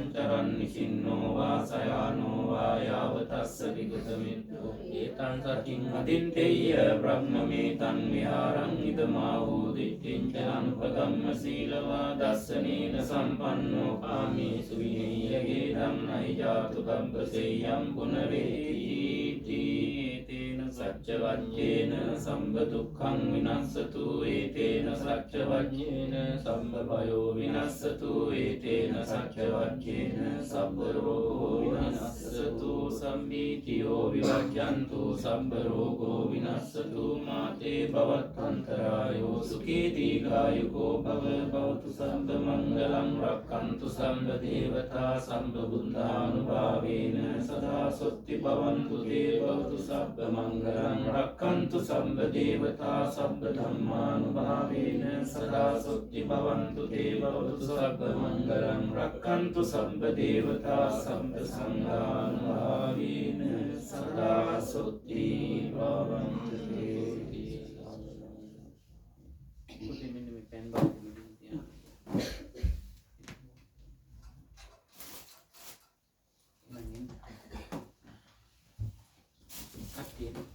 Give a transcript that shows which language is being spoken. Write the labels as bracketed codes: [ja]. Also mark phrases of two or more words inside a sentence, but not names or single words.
[pi] චරන් නිසින්නෝ වා සයානෝ වා යාවතස්ස විගතමිත්තෝ ඒතං සතින් අදින්තේය බ්‍රහ්මමේතං විහාරං ඉදමාහූ දිට්ඨිං ච අනුපගම්ම සීලවා දස්සනේන සම්පන්නෝ කාමේසු විනය්‍යගේ ධම්මයි ජාතු කම්පසෙය්‍යං පුනරේති තේන සච්චවජ්ජේන සම්බ දුක්ඛං විනස්සතු ඒතේන සච්චවජ්ජේන සම්බ භයෝ විනස්සතු ඒතේන සච්චවජ්ජේන සම්බ රෝගෝ විනස්සතු සම්බීතියෝ විවජ්ජන්තු සම්බ රෝගෝ විනස්සතු මාතේ භවත්තන්තරායෝ සුඛී දීඝායුකෝ භව භවතු සම්බ මංගලං රක්ඛන්තු සම්බ දේවතා සම්බ බුද්ධානුභාවේන සදා සොත්ති භවන්තු තේ භවතු සබ්බ මංගලං රක්ඛන්තු සම්බ දේවතා සම්බ ධම්මානුභාවේන සදා සොත්ති භවන්තු තේ භවතු සබ්බ මංගලං රක්ඛන්තු සම්බ දේවතා සම්බ සංඝානුභාවේන සදා සොත්ති භවන්තු තේ [si] පුතේ මෙන්න මේ පෙන් බාග් මෙතන තියන්න. මන්නේ කට්ටිය